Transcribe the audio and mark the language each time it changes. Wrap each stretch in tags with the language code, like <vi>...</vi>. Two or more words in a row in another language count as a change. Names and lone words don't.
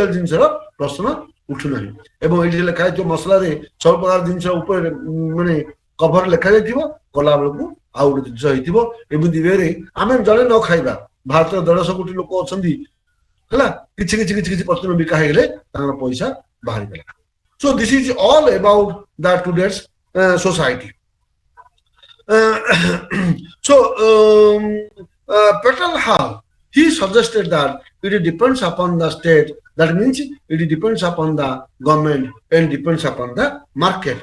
<or>ଜିନିଷର ପ୍ରଶ୍ନ ଉଠୁନାହିଁ ଏବଂ ଏଇଠି ଲେଖା ହେଇଥିବ ମସଲାରେ ସବୁ ପ୍ରକାର ଜିନିଷ ଉପରେ ମାନେ କଭର ଲେଖା ଯାଇଥିବ କଲା ବେଳକୁ ଆଉ ଗୋଟେ ଜିନିଷ ହେଇଥିବ ଏମିତି ୱେରେ ଆମେ ଜଣେ ନ ଖାଇବା ଭାରତରେ 150 କୋଟି ଲୋକ ଅଛନ୍ତି ହେଲା କିଛି ପ୍ରତିଦିନ ବିକା ହେଇଗଲେ ତାଙ୍କର ପଇସା ବାହାରିଗଲା</or> <en>so this is all about the today's society so Petal Hall he suggested that it depends upon the state that means it depends upon the government and depends upon the market.</en>